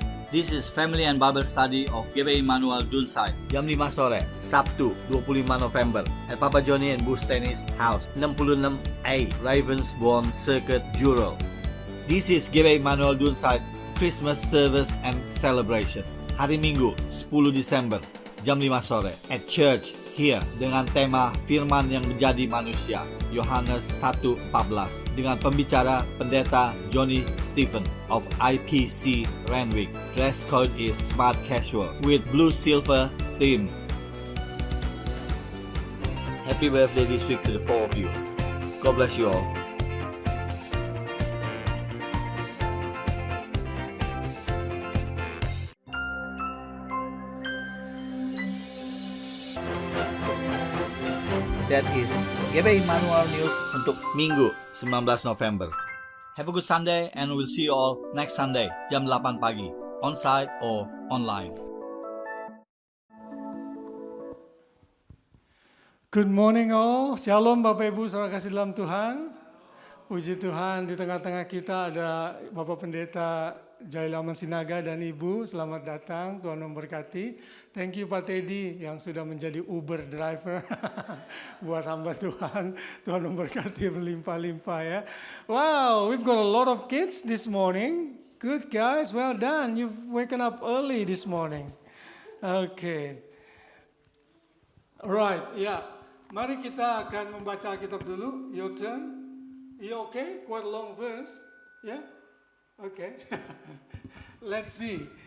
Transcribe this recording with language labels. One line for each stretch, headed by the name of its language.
English: This is Family and Bible Study of GBI Immanuel Dunside,
Indonesian: jam 5 sore, Sabtu
English: 25 November, at Papa Johnny and Bu Stennis House, 66A, Ravensbourne Circuit, Jurel. This is GBI Immanuel Dunside Christmas Service and Celebration.
Indonesian: Hari Minggu, 10 Desember, jam 5 sore,
English: at church here
Indonesian: dengan tema Firman yang menjadi manusia, Yohanes 1:14, dengan pembicara Pendeta Johnny Stephen of IPC Renwick.
English: Dress code is smart casual with blue silver theme. Happy birthday this week to the four of you. God bless you all. That is GBI Immanuel News
Indonesian: untuk Minggu
English: 19 November. Have a good Sunday and we'll see you all next Sunday
Indonesian: jam 8 pagi,
English: on-site or online. Good morning all,
Indonesian: Shalom Bapak Ibu saudara kasih dalam Tuhan. Puji Tuhan, di tengah-tengah kita ada Bapak Pendeta Jailaman Sinaga dan Ibu, selamat datang, Tuhan memberkati.
English: Thank you
Indonesian: Pak Teddy yang sudah menjadi Uber driver buat hamba Tuhan. Tuhan memberkati berlimpah-limpah ya.
English: Wow, we've got a lot of kids this morning. Good guys, well done. You've waken up early this morning. Okay. Right, yeah.
Indonesian: Mari kita akan membaca Alkitab dulu.
English: Your turn. You okay? Quite a long verse. Yeah? Okay. Let's see.